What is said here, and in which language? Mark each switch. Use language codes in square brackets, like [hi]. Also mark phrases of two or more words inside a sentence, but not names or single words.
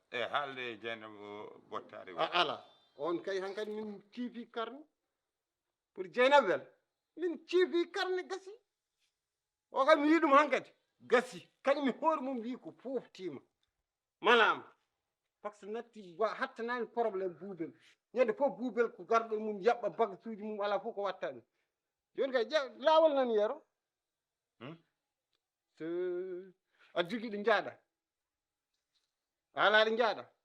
[ff] E haalde e Dieynaba o bottari o. A ala. On kay han kadi min tiifi karne. Pour Dieynaba wel. Min tiifi karne gasi. O kam mi wi ɗum han kadi. Gasi. Kadi mi hoore mum wi ko foftima. Malama. Par ce que natti wa-, hattanani probléme buubel. Ñande fof buubel ko garɗo mum yaɓɓa bagage uji mum ala fof ko watta ɗum. Joni kay ƴeew laawol nan Yero. Hmm? So a jogui ɗo jaaɗa. A ala ɗo jaaɗa.